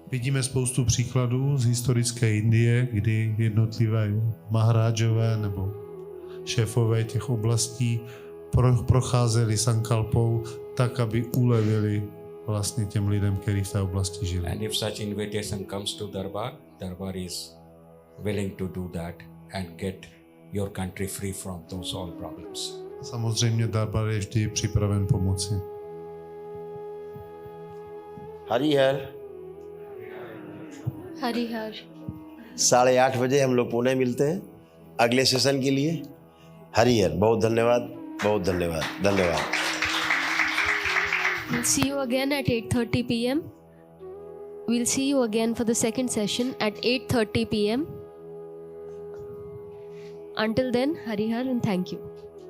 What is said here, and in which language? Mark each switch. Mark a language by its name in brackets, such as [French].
[Czech] Vidíme spoustu příkladů z historické Indie, kdy jednotlivé mahrážové nebo šéfové těch oblastí procházeli sankalpou tak, aby ulevili vlastně těm lidem, kteří v té oblasti žili. [English] And if such invitation comes to Darbar, Darbar is willing to do that and get your country free from those all problems. [Czech] Samozřejmě Darbar je vždy připraven pomoci. [Hindi] Harihar Harihar 8:30 बजे हम लोग पुणे मिलते हैं अगले session के लिए। हरिहर, बहुत धन्यवाद, बहुत धन्यवाद, धन्यवाद। [English] We'll see you again at 8:30 p.m. We'll see you again for the second session at 8:30 p.m. Until then, Harihar and thank you.